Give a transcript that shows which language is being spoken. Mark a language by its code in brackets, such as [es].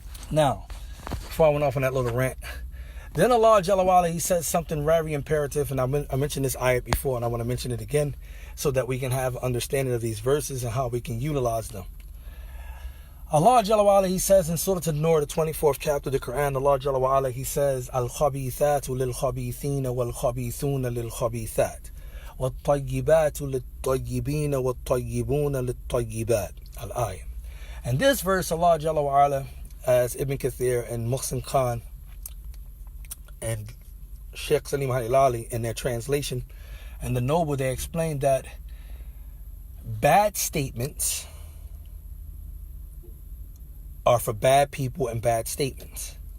[en] Now, before I went off on that little rant, then Allah Jalla wa'ala, He says something very imperative, and I mentioned this ayat before, and I want to mention it again so that we can have understanding of these verses and how we can utilize them. Allah Jalla wa'ala, He says in Surah An-Nur, the 24th chapter of the Quran, Allah Jalla wa'ala, He says, [ar] Al-khabithatu lil-khabithina wal-khabithuna lil-khabithat. وَالطَّيِّبَاتُ لِلطَّيِّبِينَ وَالطَّيِّبُونَ لِلطَّيِّبَاتِ Al-Ayah. [en] And this verse, Allah Jalla wa'ala, as Ibn Kathir and Muhsin Khan and Sheikh Salim Halilali in their translation, and the Noble, they explained that bad statements are for bad people and bad statements.